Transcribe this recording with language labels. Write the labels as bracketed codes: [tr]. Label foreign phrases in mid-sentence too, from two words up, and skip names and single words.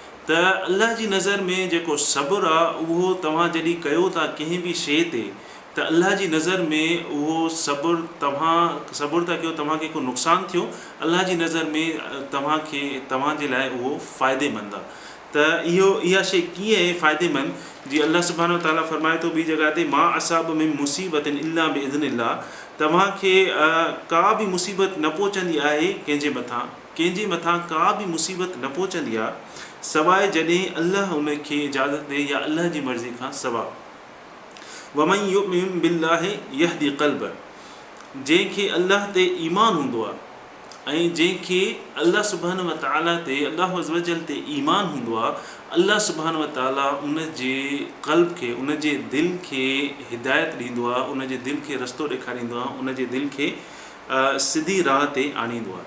[sd] त अल्लाह जी नज़र में जेको सब्र आहे उहो तव्हां जॾहिं कयो था कंहिं बि शइ ते, त अल्लाह जी नज़र में उहो सब्र, तव्हां सब्र था कयो, तव्हांखे को नुक़सानु थियो, अल्लाह जी नज़र में तव्हांजे लाइ उहो फ़ाइदेमंद आहे। त इहा शइ कीअं आहे फ़ाइदेमंद? जीअं अल्लाह [ar] سبحانه وتعالى [sd] फरमाए थो ॿी जॻह ते, [ar] ما أصاب من مصيبة إلا بإذن الله, [sd] तव्हांखे का बि मुसीबत न पहुचंदी आहे कंहिंजे मथां का बि मुसीबत न पहुचंदी आहे सवाइ जॾहिं अल्लाह उनखे इजाज़त ॾे या अल्लाह जी मर्ज़ी खां सवाइ। [ar] ومن يؤمن بالله يهد قلب, [sd] जंहिंखे अल्लाह ते ईमान हूंदो आहे ऐं जंहिंखे अल्लाह [ar] سبحانه وتعالى [sd] ते, अल्लाह [ar] عز وجل [sd] ते ईमान हूंदो आहे, अल्लाह [ar] سبحانه وتعالى [sd] उन जे क़ल्ब खे, उन जे दिलि खे हिदायत ॾींदो आहे, उन जे दिलि खे रस्तो ॾेखारींदो आहे, उन जे दिलि खे सिधी राह ते आणींदो आहे।